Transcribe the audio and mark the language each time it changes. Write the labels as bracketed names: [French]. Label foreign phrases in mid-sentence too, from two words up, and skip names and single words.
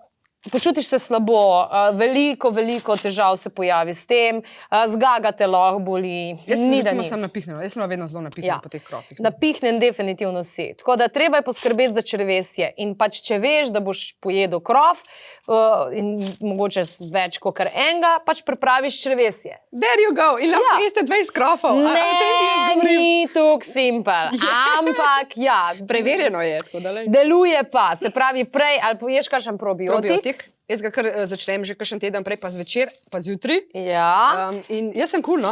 [Slovenian] Počutiš se slabo, veliko težav se pojavi s tem, zgaga te lahko boli. Jaz sem napihnjena, jaz sem vedno zelo napihnjena po teh krofih. Napihnen definitivno si. Tako da treba je poskrbeti za črevesje. In pač če veš, da boš pojedel krof, in mogoče več kot enega, pač pripraviš črevesje. [English] There you go! [Slovenian] In lahko jeste 20 krofov. Ne, ni tuk simpel. Ampak ja. Preverjeno je. Deluje pa. Se pravi prej, ali poješ kakšen probiotik. Jaz ga kar začnem že kakšen teden prej, pa zvečer, pa zjutraj. Ja. In jaz sem cool, no?